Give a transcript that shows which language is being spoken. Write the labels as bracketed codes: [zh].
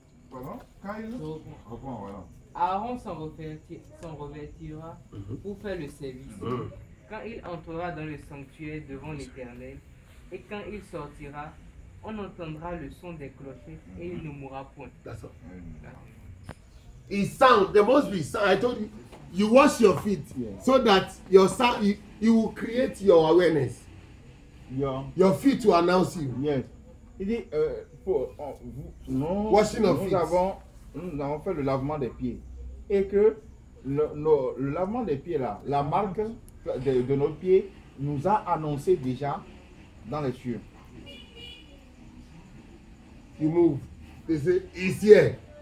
[fr] Voilà. Quand il reprend, voilà. Aaron s'en revêtira pour faire le service. Quand il entrera dans le sanctuaire devant l'Éternel, et quand il sortira, on entendra le son des clochettes et il ne mourra point. [en] That's all. It's sound. There must be sound. I told you, you wash your feet so that your sound, you will create your awareness. Your feet will announce you. Yes. [fr] Il dit, [en] Washing of feet. [fr] Nous avons fait le lavement des pieds. Et que le lavement des pieds là, la marque de nos pieds nous a annoncé déjà dans les cieux. [en] You move. They say, it's here.